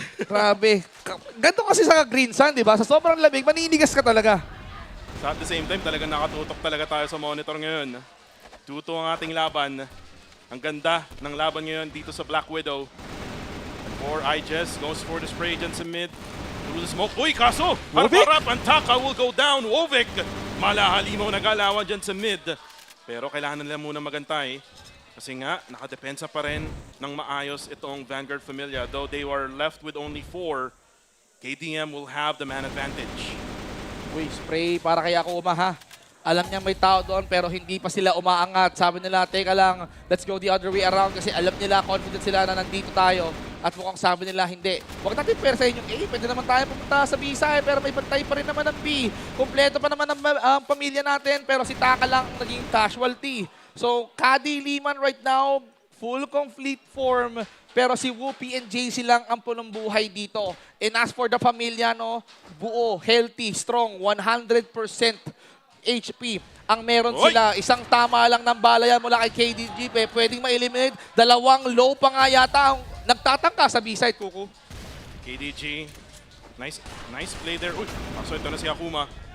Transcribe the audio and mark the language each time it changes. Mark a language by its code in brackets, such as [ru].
[tl] Grabe. Ganito kasi sa Green Sun, di ba? Sa sobrang lamig, maninigas ka talaga. So at the same time, talagang nakatutok talaga tayo sa monitor ngayon. 2-2 ang ating laban. Ang ganda ng laban ngayon dito sa Black Widow. [en] For Iges, goes for the spray dyan sa mid. Through the smoke. Uy, kaso! [tl] Harap-harap, ang Taka will go down. Wovic! Malahalimaw na galawan dyan sa mid. Pero kailangan nila muna magantay. Kasi nga, nakadepensa pa rin ng maayos itong Vanguard Familia. [en] Though they were left with only 4, KDM will have the man advantage. [tl] Uy, spray para kay Akuma ha. Alam niya may tao doon pero hindi pa sila umaangat. Sabi nila, teka lang, [en] let's go the other way around [tl] kasi alam nila, confident sila na nandito tayo. At mukhang sabi nila, hindi. Huwag natin persahin yung A. Pwede naman tayo pumunta sa B side pero may bantay pa rin naman ng B. Kompleto pa naman ang pamilya natin pero si Taka lang naging casualty. [en] So, Kadi Liman right now, full complete form. [tl] Pero si Whoopi and JC lang ang punong buhay dito. [en] And as for the pamilya, no, buo, healthy, strong, 100%. [tl] HP ang meron Oy! sila. Isang tama lang ng bala yan mula kay KDG. Pwedeng ma-eliminate. Dalawang low pa nga yata ang nagtatangka sa B-side, Kuku. [en] KDG, nice play there. Uy, [tl] so ito na si Akuma.